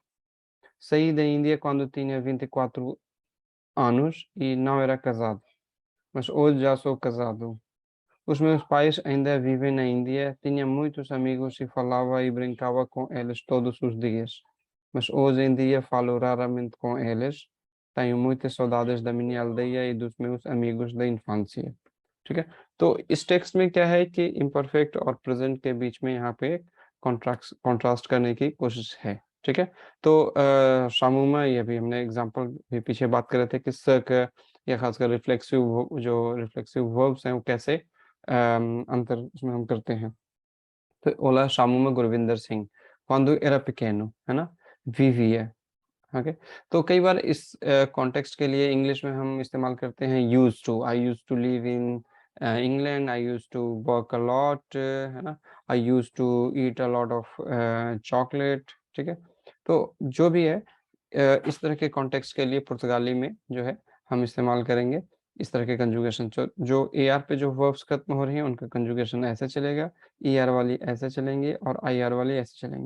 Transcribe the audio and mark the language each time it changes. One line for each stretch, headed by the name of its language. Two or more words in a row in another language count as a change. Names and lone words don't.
Portuguese: Saí da Índia quando tinha 24 anos e não era casado, mas hoje já sou casado. Os meus pais ainda vivem na Índia, tinha muitos amigos e falava e brincava com eles todos os dias, mas hoje em dia falo raramente com eles. tenho muitas saudades da minha aldeia e dos meus amigos da infância।
Hindi: ठीक है, तो इस टेक्स्ट में क्या है कि इम्परफेक्ट और प्रेजेंट के बीच में यहाँ पे कॉन्ट्रास्ट कॉन्ट्रास्ट करने की कोशिश है। ठीक है, तो शामूमा, ये भी हमने एग्जांपल भी पीछे बात कर रहे थे कि सर्क या खासकर रिफ्लेक्सिव, जो रिफ्लेक्सिव वर्ब्स हैं वो कैसे अंतर उसमें हम करते हैं।
Portuguese: तो olá chamo-me गुरविंदर सिंह, quando era pequeno,
Hindi: है ना, vivia। ओके, तो कई बार इस कॉन्टेक्स्ट के लिए इंग्लिश में हम इस्तेमाल करते हैं
English: used to. I used to live in England, I used to work a lot,
Hindi: है ना,
English: I used to eat a lot of chocolate.
Hindi: ठीक है, तो जो भी है इस तरह के कॉन्टेक्स्ट के लिए पुर्तगाली में जो है हम इस्तेमाल करेंगे इस तरह के कंजुगेशन। जो ए आर पे जो वर्ब्स खत्म हो रही हैं उनका कंजुगेशन ऐसे चलेगा, ई आर वाली ऐसे चलेंगे और आई आर वाली ऐसे चलेंगे।